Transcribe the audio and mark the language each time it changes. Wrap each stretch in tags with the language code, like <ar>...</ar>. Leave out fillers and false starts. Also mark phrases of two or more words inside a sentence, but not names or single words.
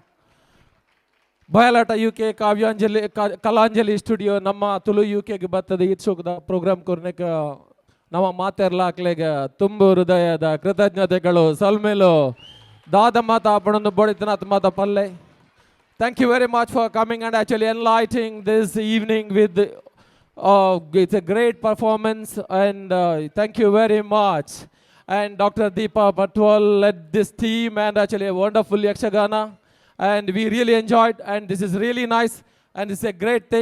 <tcy>ಬಯಲಾಟ UK ಕಲಾಂಜಲಿ ಸ್ಟುಡಿಯೋ ನಮ್ಮ ತುಳು UKಗೆ ಬರ್ತದೆ. ಈ ಶೋಕದ ಪ್ರೋಗ್ರಾಮ್ ಕೊರ್ನೆಕ ನಮ್ಮ ಮಾತೆರ್ಲಾಕ್ಲೆಗ</tcy> <kn>ತುಂಬ ಹೃದಯದ ಕೃತಜ್ಞತೆಗಳು.</kn> <tcy>ಸಲ್ಮೇಲು ದಾದ ಮಾತ ಪಣೊಂದು ಬಡಿತನಾತ್ ಮಾತ ಪಲ್ಲೆ.</tcy> <en>Thank you very much for coming and actually enlightening this evening with it's a great performance and thank you very much. And Dr. Deepa Patwal led this team and actually a wonderful Yakshagana and we really enjoyed and this is really nice and it's a great thing.</en>